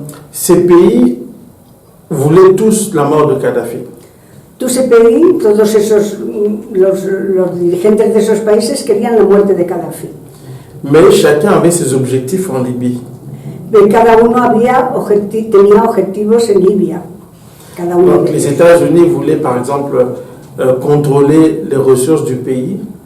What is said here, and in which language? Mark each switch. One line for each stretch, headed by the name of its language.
French: Ces pays voulaient tous la mort de Kadhafi. Tous ces pays,
Spanish: todos esos, los dirigentes de esos países querían la muerte de Gaddafi.
French: Mais chacun avait ses objectifs en Libye.
Spanish: Pero cada uno tenía objetivos en Libia. Cada uno.
French: Donc les États-Unis voulaient par exemple contrôler les ressources du pays.